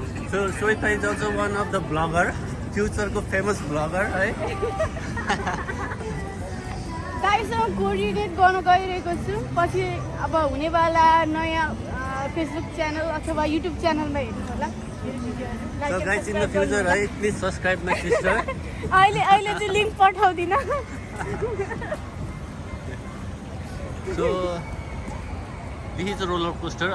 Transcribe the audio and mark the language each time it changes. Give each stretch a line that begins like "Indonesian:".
English: so Shweta is also one of the blogger,
Nepali: फ्युचरको famous bagger है। दाइसँग coordinate गर्न गइरहेको छु। पछि अब हुनेवाला नयाँ फेसबुक च्यानल अथवा युट्युब च्यानलमा हेर्नु होला।
English: So guys, in the future, right, please subscribe my sister.
Nepali: अहिले चाहिँ link पठाउँदिन.
English: So this is a roller coaster.